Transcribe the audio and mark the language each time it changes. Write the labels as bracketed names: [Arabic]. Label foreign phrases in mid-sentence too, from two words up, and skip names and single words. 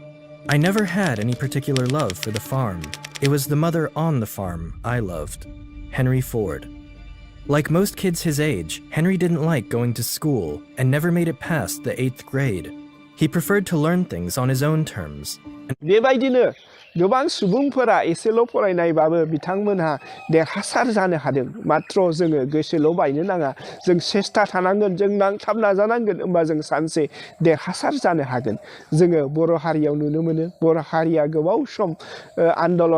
[English] I never had any particular love for the farm. It was the mother on the farm I loved. Henry Ford. Like most kids his age, Henry didn't like going to school and never made it past the 8th grade. He preferred to learn things on his own terms. [Bodo] बेबायदिनो गोबां सुबुंफोरा एसेल' फरायनायबाबो बिथांमोनहा देरहासार जानो हादों मात्र जोङो गोसोल' बायनो नाङा जों सेस्था थानांगोन जों नांथाब नाजानांगोन होमबा जों सानसे देरहासार जानो हागोन जोङो बर' हारियाव नुनो मोनो बर' हारिया गोबाव सम आन्दलन